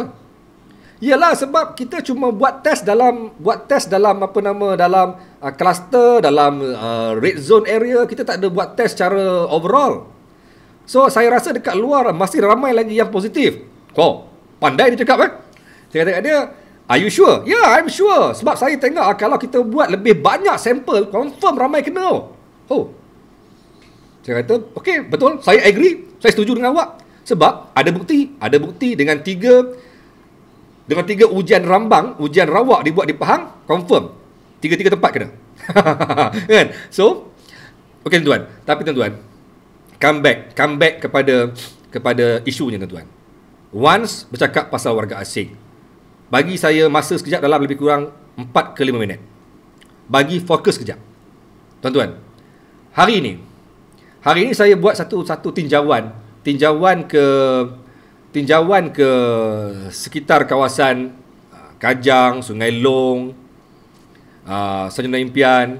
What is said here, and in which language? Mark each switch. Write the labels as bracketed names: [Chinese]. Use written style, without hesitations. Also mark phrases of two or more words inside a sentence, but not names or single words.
[Malay] Yalah, sebab kita cuma buat test dalam dalam cluster, dalam [English] red zone area. [Malay] Kita tak ada buat test secara overall. So, saya rasa dekat luar masih ramai lagi yang positif. Kau, pandai dia cakap, Saya kata kat dia, [English] are you sure? Yeah, I'm sure. [Malay] Sebab saya tengok kalau kita buat lebih banyak sampel, confirm ramai kena. Oh. Saya kata, okay, betul. Saya agree. Saya setuju dengan awak. Sebab ada bukti dengan tiga ujian rambang, ujian rawak dibuat di Pahang, confirm. Tiga-tiga tempat kena. Kan? So, okay tuan. Tapi tuan, [English] come back [Malay] kepada isunya tuan. Once bercakap pasal warga asing, bagi saya masa sekejap dalam lebih kurang 4 ke 5 minit. Bagi fokus sekejap. Tuan-tuan, hari ini saya buat satu tinjauan ke sekitar kawasan Kajang, Sungai Long, Sarjana Impian.